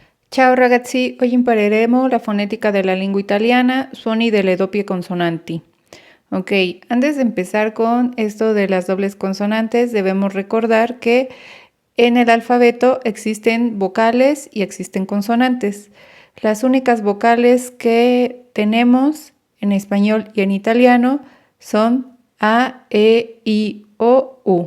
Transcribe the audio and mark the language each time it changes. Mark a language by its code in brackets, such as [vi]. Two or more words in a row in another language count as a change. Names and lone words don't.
[it] Ciao ragazzi, oggi impareremo [es] la fonética de la lengua italiana, [it] suoni delle doppie consonanti. [es] Ok, antes de empezar con esto de las dobles consonantes, debemos recordar que en el alfabeto existen vocales y existen consonantes. Las únicas vocales que tenemos en español y en italiano son A, E, I, O, U.